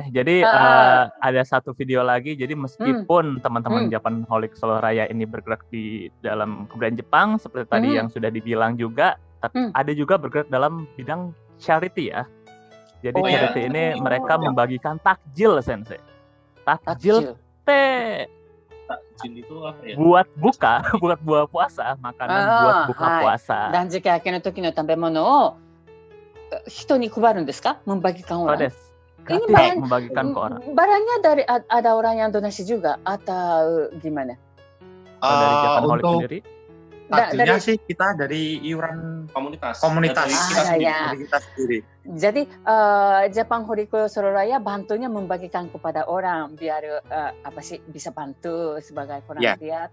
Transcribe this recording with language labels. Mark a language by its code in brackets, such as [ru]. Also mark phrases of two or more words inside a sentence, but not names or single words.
[id] Jadi ada satu video lagi. Jadi meskipun teman-teman Japan Holic Solo Raya ini bergerak di dalam kebudayaan Jepang seperti tadi yang sudah dibilang juga, tapi ada juga bergerak dalam bidang charity ya. Jadi charity ini mereka membagikan takjil sensei. Takjil teh. Takjil itu apa ya? Buat buka, buat buah puasa, makanan buat buka puasa. Dan jika akhirnya [ja] 時の食べ物を人に配るですか? [id] Membagikan orang. Ini membagikan ke orang. Barangnya dari ada orang yang donasi juga atau gimana? Dari Japan Holic sendiri? Takjilnya sih kita dari iuran komunitas. Dari kita sendiri. Jadi Jepang Holic Solo Raya bantunya membagikan kepada orang biar bisa bantu sebagai volunteer.